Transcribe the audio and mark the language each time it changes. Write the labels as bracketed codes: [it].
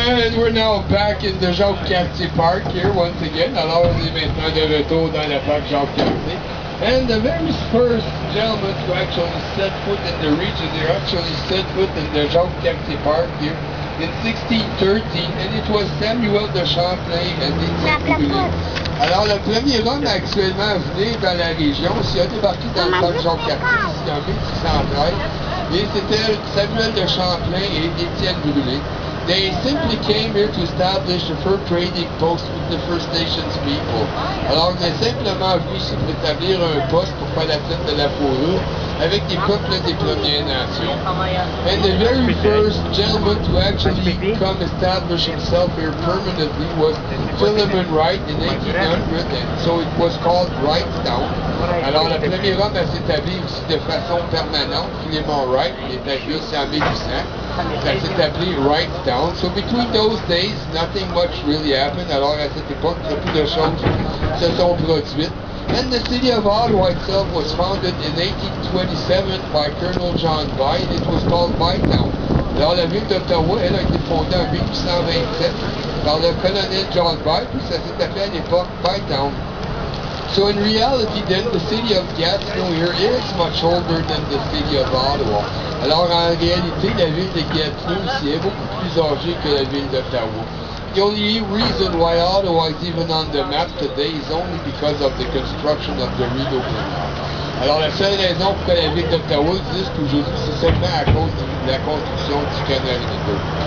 [en] And we're now back in the Jacques-Cartier Park here once again. [fr] Alors on est maintenant de retour dans la parc Jacques-Cartier. [en] And the very first gentlemen to actually set foot in the region, they actually set foot in the Jacques-Cartier Park here in 1613, and it was Samuel de Champlain and Étienne. [fr] Alors le premier homme actuellement venu dans la région, s'il a débarqué dans le parc Jacques-Cartier, c'est en 1613, et c'était Samuel de Champlain et Étienne Brûlé. [en] They simply came here to establish a fur trading post with the First Nations people. [fr] Alors, on est simplement venu ici pour établir un poste pour faire la traite de la fourrure avec des peuples des Premières Nations. [en] And the very first gentleman to actually come establish himself here permanently was Philemon Wright in 1800, and so it was called Wrightstown. [fr] Alors, le premier homme à s'établir ici de façon permanente, Philemon Wright, il est arrivé ici en 1800. Ça s'est appelé Wrightstown. [en] So between those days, nothing much really happened. [fr] Alors à cette époque, beaucoup de choses se sont produites. [en] And the city of Ottawa itself was founded in 1827 by Colonel John By, and it was called Bytown. [fr] Alors la ville d'Ottawa, elle a été fondée en 1827 par le colonel John By, puis ça s'est appelé à l'époque Bytown. [en] So in reality then, the city of Gatineau here is much older than the city of Ottawa. [fr] Alors en réalité, la ville de Gatineau ici est beaucoup plus âgée que la ville d'Ottawa. [en] the only reason why Ottawa is even on the map today is only because of the construction of the Rideau Canal. [fr] Alors la seule raison pourquoi la ville d'Ottawa existe aujourd'hui, c'est seulement à cause de la construction du canal Rideau.